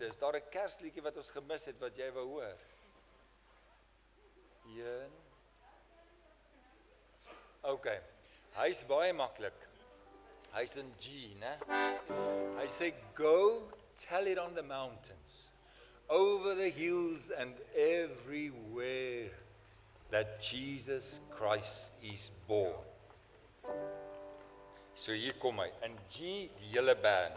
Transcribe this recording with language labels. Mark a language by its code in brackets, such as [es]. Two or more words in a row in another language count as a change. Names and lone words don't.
[af] Is daar 'n Kersliedjie wat ons gemis het wat jy wou hoor? 1. Okay. Hy's baie maklik. Hy's in G, né? Hy sê [en] go tell it on the mountains, over the hills and everywhere that Jesus Christ is born. [af] So hier kom hy, in G, die hele band.